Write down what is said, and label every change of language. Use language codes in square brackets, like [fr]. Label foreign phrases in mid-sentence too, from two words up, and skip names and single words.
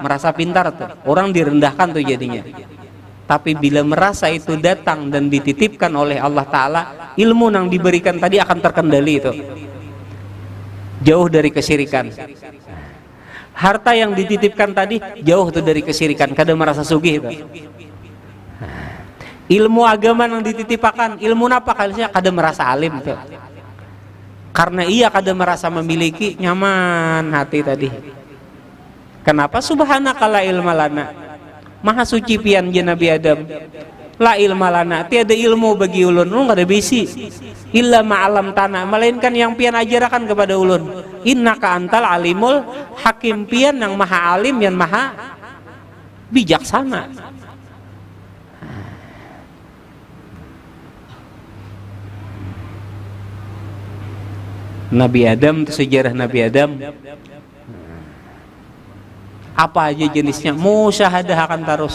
[id] Merasa pintar tuh, orang direndahkan tuh jadinya. Tapi bila merasa itu datang dan dititipkan oleh Allah Ta'ala, ilmu yang diberikan tadi akan terkendali itu, jauh dari kesyirikan. Harta yang dititipkan tadi jauh tuh dari kesyirikan, [bjn] kada merasa sugih itu. Ilmu agama yang dititipkan, ilmu apa kalinya kada merasa alim tuh. Karena ia kada merasa memiliki, nyaman hati tadi. Kenapa? [ar] سبحانك لا علم لنا, [bjn] maha suci pian je Nabi Adam, [ar] لا علم لنا, [bjn] tiada ilmu bagi ulun, ulun kada bisi, [ar] إلا ما علمتنا, [bjn] melainkan yang pian ajarakan kepada ulun. [ar] إنك أنت العليم الحكيم, [bjn] pian yang maha alim, yang maha bijaksana. Nabi Adam, itu sejarah Nabi Adam, apa aja jenisnya, musyahadah akan terus.